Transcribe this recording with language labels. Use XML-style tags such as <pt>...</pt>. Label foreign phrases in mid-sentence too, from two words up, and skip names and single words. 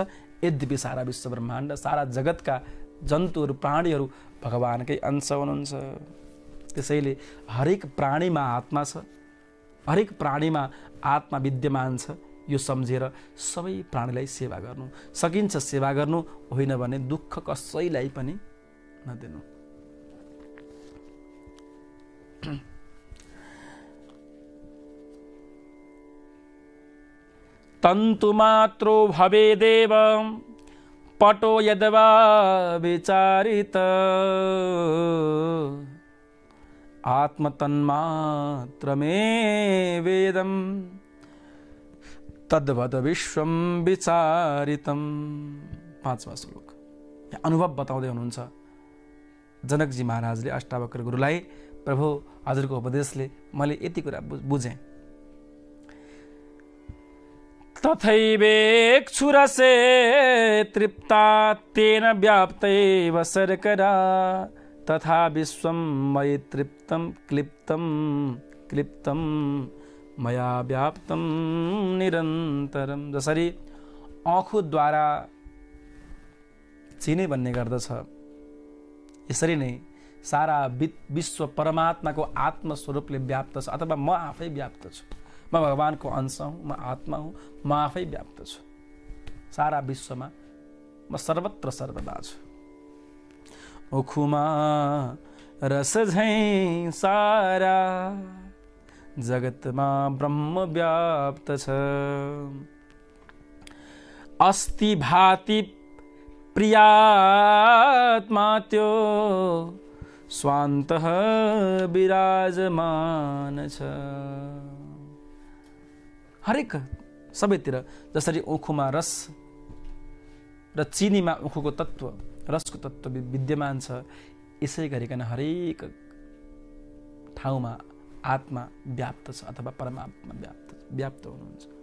<ne>यद्यपि सारा विश्व ब्रह्माण्ड, सारा जगतका जन्तुहरू, प्राणीहरू भगवानकै अंश हुनुहुन्छ। त्यसैले हरेक प्राणीमा आत्मा छ, हरेक प्राणीमा आत्मा विद्यमान छ। यो सम्झेर सबै प्राणीलाई सेवा गर्नु सकिन्छ। सेवा गर्नु होइन भने दुःख कसैलाई पनि नदिनु।</ne> <sa>तन्तुमात्रो भवेदेव पटो यद्वा विचारित आत्मतन्मात्रमे वेदम तद्वद विश्वम विचारितम।</sa> <ne>5वां श्लोक अनुभव बताउँदै हुनुहुन्छ जनकजी महाराजले अष्टावक्र गुरुलाई। प्रभु हजुरको उपदेशले मैले यति कुरा बुझेँ।</ne> <sa>तथैवेक्षुरसे तृप्ता तेन व्याप्तैव शर्करा तथा विश्वं मयि तृप्तं क्लिप्तं मया व्याप्तं निरन्तरम।</sa> <ne>जसरी आँखोद्वारा चिने भन्ने गर्दछ, यसरी नै सारा विश्व परमात्माको आत्मस्वरूपले व्याप्त छ, अथवा म आफै व्याप्त छु। म भगवानको अंश हुँ, म आत्मा हुँ, म आफै व्याप्त छु। सारा विश्वमा म सर्वत्र सर्वदा छु। उखुमा रस झैं सारा जगतमा ब्रह्म व्याप्त छ।</ne> <sa>अस्ति भाति प्रियात्मा</sa> <ne>त्यो स्वान्तः विराजमान छ। हरेक सबैतिर जसरी उखुमा रस र चिनीमा उखुको तत्व रसको तत्व विद्यमान छ, यसै गरिकन हरेक ठाउँमा आत्मा व्याप्त छ अथवा परमात्मा व्याप्त हुनुहुन्छ।</ne>